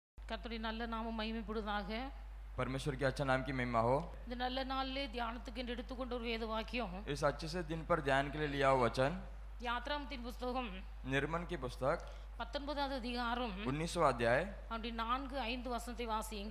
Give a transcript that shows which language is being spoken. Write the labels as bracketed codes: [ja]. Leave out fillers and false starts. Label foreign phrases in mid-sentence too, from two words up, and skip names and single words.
[ta] கர்த்தருடைய நல்ல நாமம் மகிமைப்படுவதாக. [hi] परमेश्वर के अच्छा नाम की महिमा हो। [ta] இந்த நல்ல நாளிலே தியானத்துக்கு என்று எடுத்துக்கொண்ட ஒரு வேத வாக்கியம் [hi] इस अच्छे से दिन पर ध्यान के लिए लिया हुआ वचन [ta] யாத்ராமத்தின் புஸ்தகம் [hi] निर्मन की पुस्तक [ta] 19வது அதிகாரம் [hi] 19वां अध्याय [ta] அப்படி 4-5 வசனத்தை வாசியுங்கள்.